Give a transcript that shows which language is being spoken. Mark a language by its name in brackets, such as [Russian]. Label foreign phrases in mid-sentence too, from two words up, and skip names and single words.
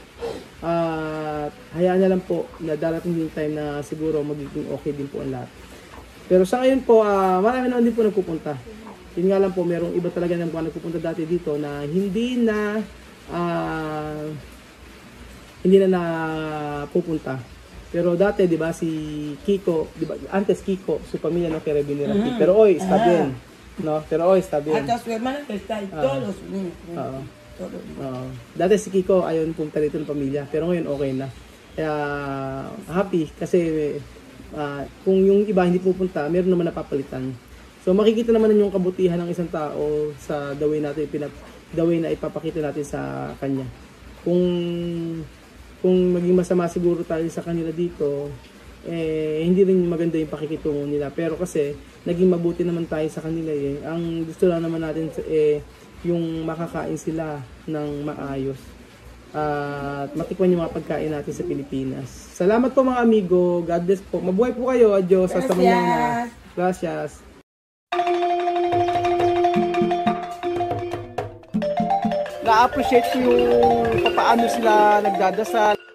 [Filipino] Hayaan na lang po na darating yung time na siguro magiging okay din po ang lahat. Pero sa ngayon po, marami naman din po nagpupunta. Yun nga lang po, merong iba talaga ng mga nagpupunta dati dito na hindi na pupunta. Pero dati, di ba, si Kiko, di ba, [Spanish] antes Kiko, su pamilya no quiere venir aquí. Pero hoy, está bien. No? Pero hoy, está bien. Hasta su hermana está ahí, todos los niños. [Filipino] Dati si Kiko ayaw punta dito ng pamilya, pero ngayon okay na. Kaya happy kasi kung yung iba hindi pupunta, meron naman napapalitan. So makikita naman yung kabutihan ng isang tao sa [English] the way [Filipino] na ipapakita natin sa kanya. Kung maging masama siguro tayo sa kanila dito, hindi rin maganda yung pakikitungo nila. Pero kasi naging mabuti naman tayo sa kanila eh. Ang gusto lang naman natin yung makakain sila ng maayos at matikman yung mga pagkain natin sa Pilipinas. Salamat po mga amigo. [English] God bless [Filipino] po. Mabuhay po kayo. [Spanish] Adios. Hasta mañana. Gracias. [Filipino] Na-appreciate ko yung paano sila nagdadasal.